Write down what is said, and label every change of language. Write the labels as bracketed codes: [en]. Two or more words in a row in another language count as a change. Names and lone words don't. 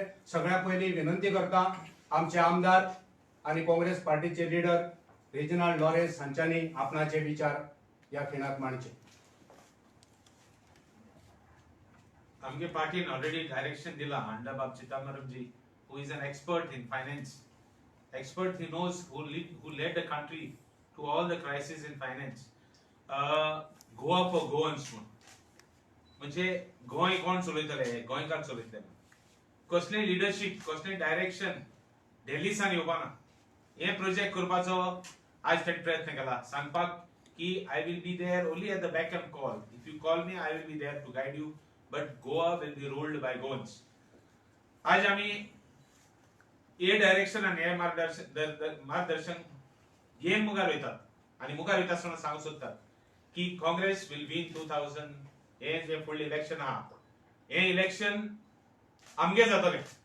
[kok] सगळ्या पयलीं विनंती करता आमचे आमदार आणि काँग्रेस पार्टीचे लीडर रेजिनाल्ड लॉरेन्स हांच्यांनी आपणाचे विचार या खिणात मांडचे। आमगे पार्टीन ऑलरेडी डायरेक्शन दिला अंडर बाब चिदंबरम जी, [en] who is an expert in finance, expert, he knows who led the country to all the crises in finance. Goa for Goans [kok] म्हणजे गोंय कोण चलयतले, गोंयकार चलयतले, कसले लिडरशिप, कसले डायरेक्शन दिल्लीसान येवपाना। हे प्रोजेक्ट करपाचो आज ताणें प्रयत्न केला, सांगपाक की [en] I will be there only at the back end call, if you call me I will be there to guide you, but Goa will be ruled by Goans. [kok] आज आमी हे डायरेक्शन आणि हे मार्गदर्शन घेवन मुखार वयतात आणि मुखार वयता आसतना सांगूंक सोदतात की [en] Congress will win 2000. [kok] हे जे फुडले इलेक्शन आहा, हे इलेक्शन आमगे जातले।